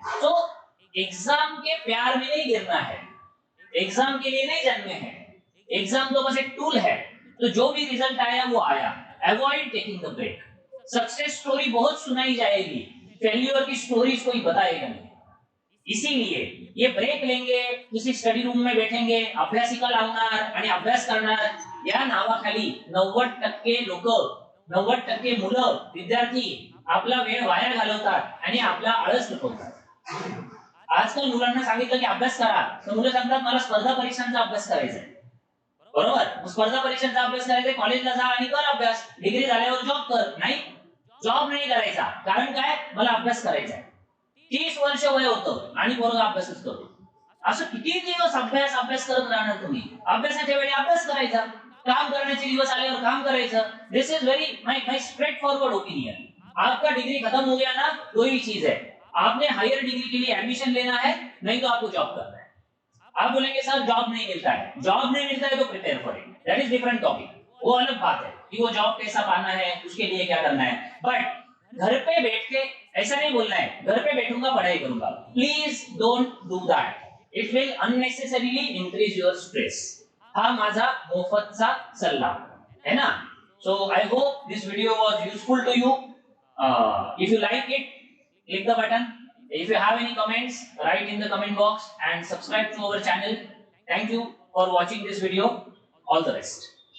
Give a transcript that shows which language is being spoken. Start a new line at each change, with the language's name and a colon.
Hindi: So exam के प्यार में नहीं गिरना है, एग्जाम के लिए नहीं जन्मे हैं। एग्जाम तो बस एक टूल है। तो जो भी रिजल्ट आया वो आया।
English: Avoid taking the break.
Hindi: Success story बहुत सुनाई जाएगी, फेल्यूर की स्टोरीज कोई बताएगा नहीं। इसीलिए ये ब्रेक लेंगे, किसी स्टडी रूम में बैठेंगे,
Marathi: अभ्यासिका लावणार आणि अभ्यास करणार, या नावाखाली 90% लोक, 90% मुलं, विद्यार्थी आपला वेळ वाया घालवतात आणि आपला आळस लपवतात। आजकाल मुलांना सांगितलं की अभ्यास करा, तर मुलं सांगतात मला स्पर्धा परीक्षांचा अभ्यास करायचा आहे, बरोबर? स्पर्धा परीक्षांचा अभ्यास करायचा, कॉलेजला जा आणि कर अभ्यास, डिग्री झाल्यावर जॉब कर। नाही, जॉब नाही करायचा, कारण काय, मला अभ्यास करायचा आहे। 30 वर्ष वय होतं आणि पोरगा अभ्यासच करतो। असं किती दिवस अभ्यास अभ्यास करत राहणार तुम्ही? अभ्यासाच्या वेळी अभ्यास करायचा, काम करण्याचे दिवस आल्यावर काम करायचं।
English: This is very my straightforward opinion.
Hindi: आपका डिग्री खत्म हो गया ना, दो ही चीज है, आपने हायर डिग्री के लिए एडमिशन लेना है, नहीं तो आपको जॉब करना है। आप बोलेंगे सर जॉब नहीं मिलता है, जॉब नहीं मिलता है तो prepare for it,
English: That is different topic.
Hindi: वो अलग बात है कि वो जॉब कैसा पाना है, उसके लिए क्या करना है। बट घर पे बैठ के ऐसा नहीं बोलना है, घर पे बैठूंगा पढ़ाई करूंगा।
English: Please don't do that, it will unnecessarily increase your stress.
Marathi: हा माझा मोफतचा सल्ला है ना।
English: So I hope this video was useful to you. If you like it, click the button. If you have any comments, write in the comment box and subscribe to our channel. Thank you for watching this video. All the best.